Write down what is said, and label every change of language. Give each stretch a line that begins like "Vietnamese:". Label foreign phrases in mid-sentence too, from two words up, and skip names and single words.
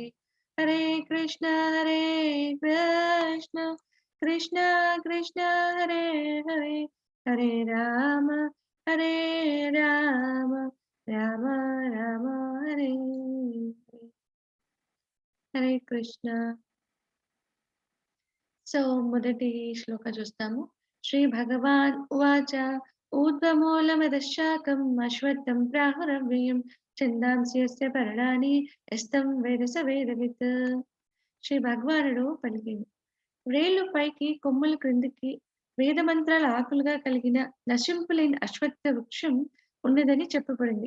Sanskrit: హరే కృష్ణ కృష్ణ కృష్ణ కృష్ణ హరే హరే, హరే రామ రామ రామ రామ హరే హరే. హరే కృష్ణ.
Telugu: సో మొదటి శ్లోక చూస్తాము.
Sanskrit: శ్రీ భగవాన్ ఉవాచ ఊర్ధ్వమూలమధశాకం అశ్వత్థం ప్రాహురవ్యయం ఛందాంసి యస్య పర్ణాని యస్తం వేద స వేదవిత్.
Telugu: శ్రీ భగవానుడు పలికింది, వ్రేళ్లు పైకి కొమ్ములు క్రిందికి వేదమంత్రాల ఆకులుగా కలిగిన నశింపులేని అశ్వత్థ వృక్షం ఉన్నదని చెప్పబడింది.